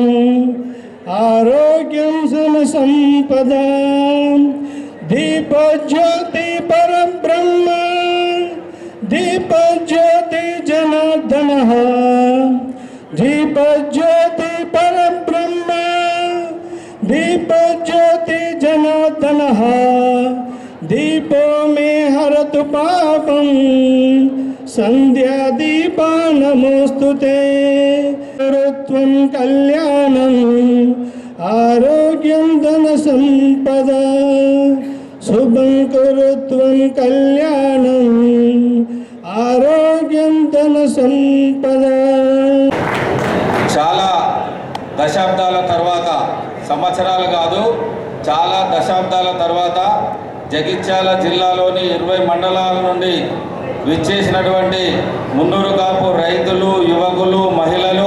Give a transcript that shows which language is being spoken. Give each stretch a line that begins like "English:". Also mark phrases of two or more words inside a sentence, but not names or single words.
Sanskrit: ఆరోగ్యం సంపద దీపజ్యోతి పరబ్రహ్మ దీపజ్యోతి జనార్దన దీపజ్యోతి పరబ్రహ్మ दीपज्योति जनार्दनः दीपो मे हरतु पापं संध्यादीपा नमोस्तुते गुरुत्वं कल्याणं आरोग्यं धनसम्पदा शुभं कुरुत्वं कल्याणं ఆరోగ్యం ధన సంపద.
Telugu: చాలా దశాబ్దాల తర్వాత, సంవత్సరాలు కాదు, చాలా దశాబ్దాల తర్వాత జగిత్యాల జిల్లాలోని 20 మండలాల నుండి విచ్చేసినటువంటి మున్నూరు కాపు రైతులు, యువకులు, మహిళలు,